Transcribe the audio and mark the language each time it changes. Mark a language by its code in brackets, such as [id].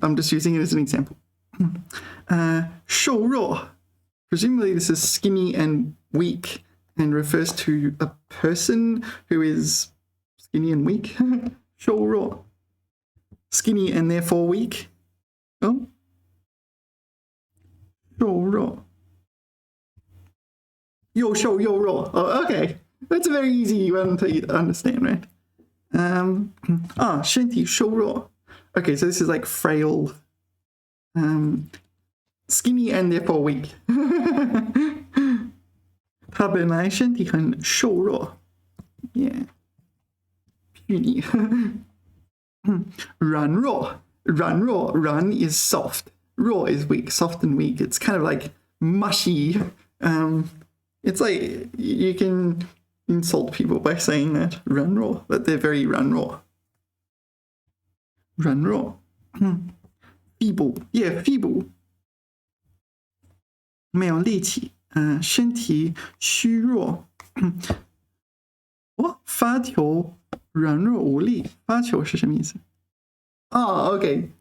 [en] I'm just using it as an example. 瘦弱 Presumably this is skinny and weak and refers to a person who is skinny and weak. 瘦弱 Skinny and therefore weak. Oh. [zh] 瘦弱又瘦又弱 Oh, okay. [en] That's a very easy one to understand, right? 身体瘦弱 Okay, so this is like frail, skinny and therefore weak. [zh] 他本来身体很瘦弱 Yeah. 虚拟软弱 软 [en] is soft. 弱 is weak. Soft and weak. It's kind of like mushy. It's like you can insult people by saying that 软弱 but they're very 软弱 feeble Yeah, feeble [zh] 没有力气身体虚弱发球软弱无力发球是什么意思 [en] Okay.